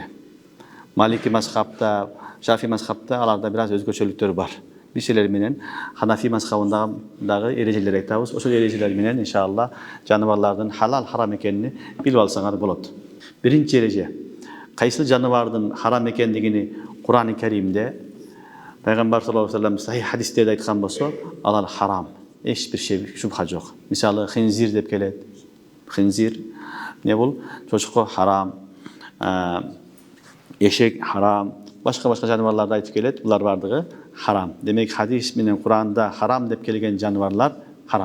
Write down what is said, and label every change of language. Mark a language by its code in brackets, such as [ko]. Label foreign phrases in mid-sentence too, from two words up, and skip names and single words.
[ky] Малики мазхабта, Шафи мазхабта аларда бир аз өзгөчөлүктөр бар. Биз силер менен Ханафи мазхабындагы эрежелер айтабыз. Ошол эрежелер менен иншалла жаныбарлардын халал, харам экенин билип алсаңар болот. Биринчи эреже. Кайсы жаныбардын харам экендигини Кур'ан-ы Каримде Пайгамбар [ar] صلى الله عليه وسلم [ky] сахих хадистерде айткан болсо, алар харам. Эч бир шубха жок. Мисалы хинзир деп келет. Хинзир не бул? Чочко харам, эшек харам, башка жаныбарларды айтып келет. Булар бардыгы харам. Демек хадис менен Кур'анда харам деп келген жаныбарлар харам.